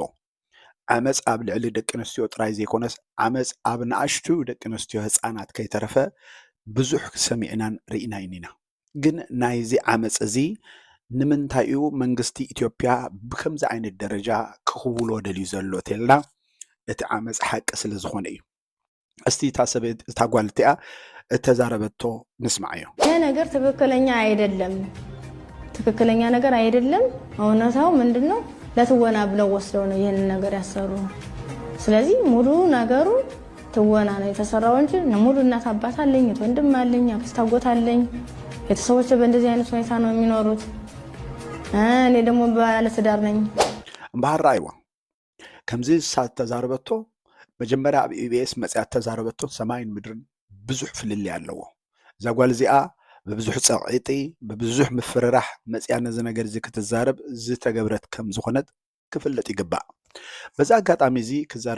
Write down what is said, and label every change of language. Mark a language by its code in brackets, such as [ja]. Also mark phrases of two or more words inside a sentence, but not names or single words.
[ti] ዓመፅ ኣብ ልዕሊ ደቂ ኣንስትዮ ጥራይ ዘይኮነስ ዓመፅ ኣብ ንኣሽቱ ደቂ ኣንስትዮ ህፃናት ከይተረፈ ብዙሕ ሰሚዕናን ርኢናን ኢና። ግን ናይዚ ዓመፅ እዚ ንምንታይ እዩ መንግስቲ ኢትዮጵያ ብከምዚ ዓይነት ደረጃ ክኽውሎ ደልዩ ዘሎ ተልና እቲ ዓመፅ ሓቂ ስለ ዝኾነ እዩ። እስቲ እታ ጓል እቲኣ እተዛረበቶ ንስማዕ እዩ። [am] ይሄ ነገር ትክክለኛ ነገር አይደለም። እውነታው ምንድነው? ለትወና ብለው ወስደው ነው ይሄን ነገር ያሰሩ። ስለዚህ ሙሉ ነገሩ ትወና ነው የተሰራው እንጂ ሙሉ እናት አባት አለኝ፣ ወንድም አለኝ፣ አክስት አጎት አለኝ። ቤተሰቦቼ በእንደዚህ አይነት ሁኔታ ነው የሚኖሩት። እኔ ደግሞ ባለትዳር ነኝ። [ti] እምባሃር አይዋ ከምዚ ሳት ተዛረበቶ መጀመሪያ ኣብ ኢቢኤስ መጽያት ተዛረበቶ ሰማይን ምድርን ብዙሕ ፍልል ኣለዎ። እዛ ጓል እዚኣ በብዙሕ ፀቕዒጢ በብዙሕ ምፍርራሕ መጽያ ነዚ ነገር እዚ ክትዛረብ ዝተገብረት ከም ዝኾነት ክፍለጥ ይግባእ። በዛ ኣጋጣሚ እዚ ክዛረብ